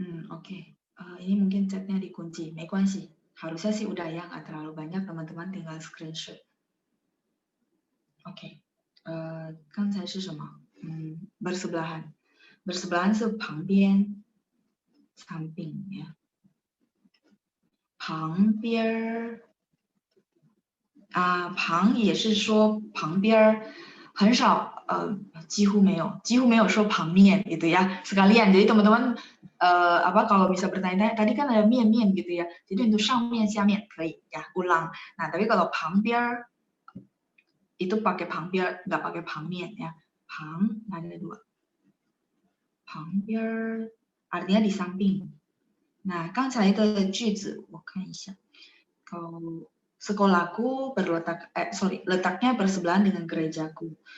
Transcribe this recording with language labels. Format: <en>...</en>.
<id>Oke. Ini mungkin chatnya dikunci.</id> <zh>没关系.</zh> <id>Harusnya sih udah ya, nggak terlalu banyak. Teman-teman tinggal screenshot. Oke.</id> <zh>刚才是什么?</zh> <id>Bersebelahan. Bersebelahan</id> <zh>是旁边,</zh> <id>samping ya.</id> <zh>旁边旁也是说旁边，很少几乎没有说旁面</zh> <id>gitu ya sekalian. Jadi teman-teman kalau bisa bertanya-tanya, tadi kan ada mian gitu ya. Jadi untuk</id> <zh>上面下面可以</zh> <id>ya, ulang. Nah, tapi kalau 旁边 itu pakai 旁边, nggak pakai 旁面ya. 旁 ada dua. 旁边 artinya di samping. Nah,</id> <zh>刚才的句子我看一下.</zh> <id>Kalau sekolahku letaknya bersebelahan dengan gerejaku.</id>